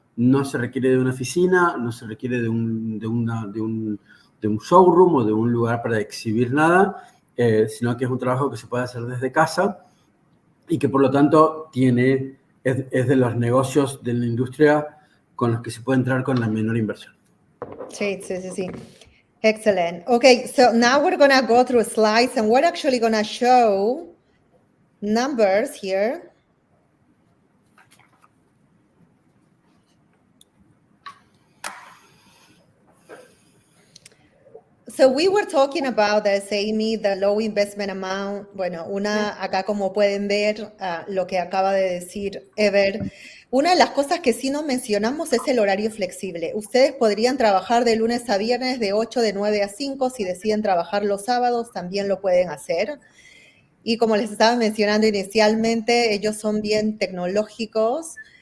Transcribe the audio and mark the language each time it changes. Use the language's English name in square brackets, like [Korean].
[Spanish] No se requiere de una oficina, no se requiere de un showroom o de un lugar para exhibir nada, sino que es un trabajo que se puede hacer desde casa y que por lo tanto es de los negocios de la industria con los que se puede entrar con la menor inversión. [English] Sí. Excellent. Okay, so now we're going to go through slides and we're actually going to show numbers here. So we were talking about this, Amy, the low investment amount. [Spanish] Bueno, acá como pueden ver, lo que acaba de decir Ever. Una de las cosas que sí no mencionamos es el horario flexible. Ustedes podrían trabajar de lunes a viernes de 8, de 9 a 5. Si deciden trabajar los sábados, también lo pueden hacer. Y como les estaba mencionando inicialmente, ellos son bien tecnológicos.